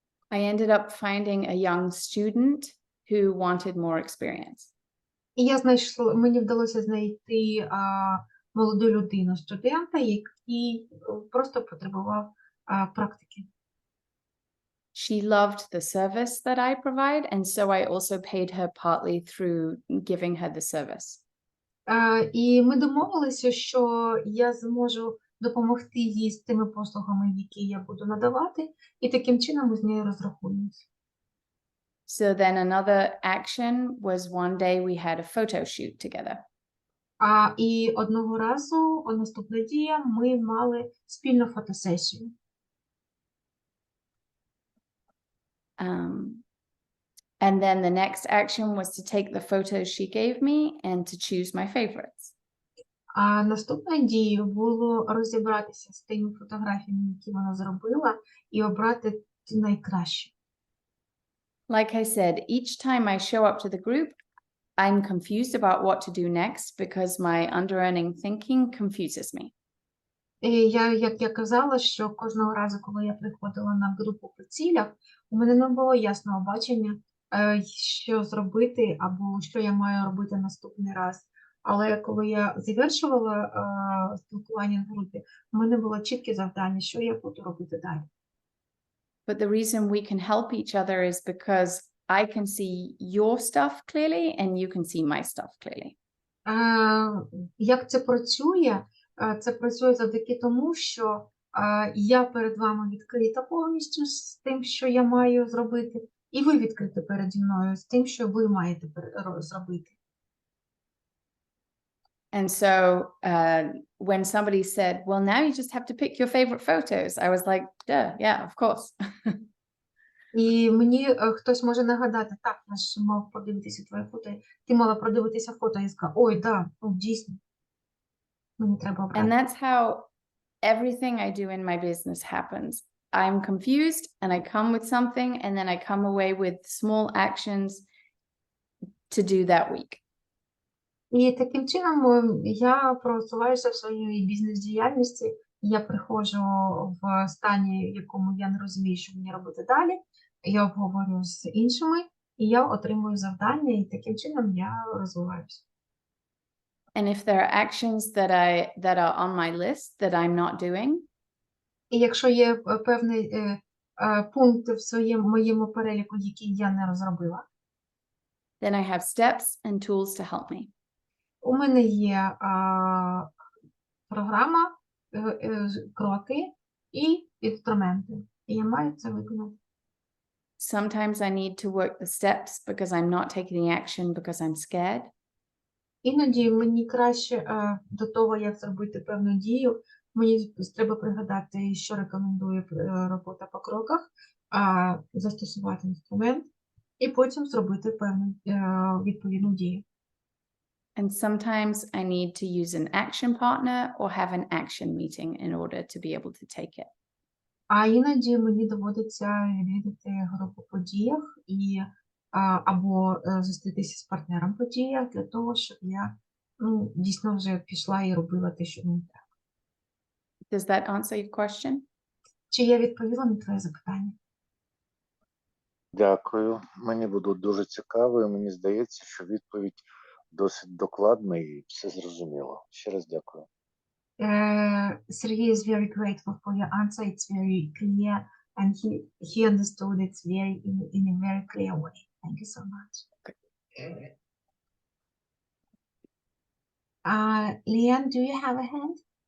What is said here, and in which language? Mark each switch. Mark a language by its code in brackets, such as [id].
[en] I ended up finding a young student who wanted more experience. [uk] І мені вдалося знайти молоду людину, студента, який просто потребував практики. [en] She loved the service that I provide, and so I also paid her partly through giving her the service. [uk] І ми домовилися, що я зможу допомогти їй з тими послугами, які я буду надавати, і таким чином ми з нею розрахуємося. [en] So then another action was one day we had a photo shoot together. [uk] І одного разу, наступна дія, ми мали спільну фотосесію. [en] And then the next action was to take the photos she gave me and to choose my favorites. [uk] А наступною дією було розібратися з тими фотографіями, які вона зробила, і обрати найкраще. [en] Like I said, each time I show up to the group, I'm confused about what to do next because my under-earning thinking confuses me. [uk] Як я казала, що кожного разу, коли я приходила на групу по цілях, у мене не було ясного бачення, що зробити або що я маю робити наступний раз. Але коли я завершувала спілкування в групі, у мене було чітке завдання, що я буду робити далі. [en] But the reason we can help each other is because I can see your stuff clearly and you can see my stuff clearly. [uk] Як це працює? Це працює завдяки тому, що я перед вами відкрита повністю з тим, що я маю зробити, і ви відкриті переді мною з тим, що ви маєте зробити. [en] And so when somebody said, well, now you just have to pick your favorite photos, I was like, duh, yeah, of course. [uk] І мені хтось може нагадати, так, я ж мав подивитися твоє фото, ти мала продивитися фото, і сказав, ой, да, дійсно, мені треба обрати. [en] And that's how everything I do in my business happens. I'm confused and I come with something and then I come away with small actions to do that week. [uk] І таким чином я просуваюся в своїй бізнес-діяльності, я приходжу в стані, в якому я не розумію, що мені робити далі, я обговорюю з іншими, і я отримую завдання, і таким чином я розвиваюся. [en] And if there are actions that are on my list that I'm not doing, [uk] І якщо є певний пункт в моєму переліку, який я не розробила, [en] then I have steps and tools to help me. [uk] у мене є програма, кроки і інструменти. І я маю це виконати. [en] Sometimes I need to work the steps because I'm not taking the action because I'm scared. [uk] Іноді мені краще до того, як зробити певну дію, мені треба пригадати, що рекомендує робота по кроках, застосувати інструмент і потім зробити певну відповідну дію. [en] And sometimes I need to use an action partner or have an action meeting in order to be able to take it. [uk] А іноді мені доводиться відвідати групу по діях і або зустрітися з партнером в подіях для того, щоб я дійсно вже пішла і робила те, що мені треба. [en] Does that answer your question? [uk] Чи я відповіла на твоє запитання? Дякую. Мені буде дуже цікаво, і мені здається, що відповідь досить докладна і все зрозуміло. Ще раз дякую. [en] Sergey is very grateful for your answer. It's very clear, and he understood it in a very clear way. Thank you so much. Leanne, do you have a hand?